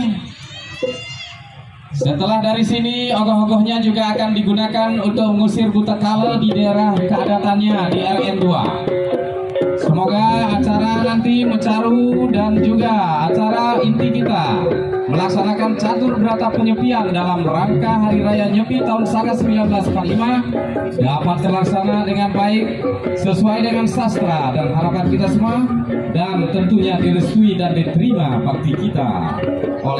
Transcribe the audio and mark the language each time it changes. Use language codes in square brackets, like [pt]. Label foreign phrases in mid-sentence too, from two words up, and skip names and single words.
[id] Setelah dari sini, ogoh-ogohnya juga akan digunakan untuk mengusir buta kala di daerah keadatannya di RN 2. Semoga acara nanti Mecaru dan juga acara inti kita melaksanakan catur berata penyepian dalam rangka Hari Raya Nyepi tahun Saka 1945 dapat terlaksana dengan baik sesuai dengan sastra dan harapan kita semua, dan tentunya direstui dan diterima bakti kita oleh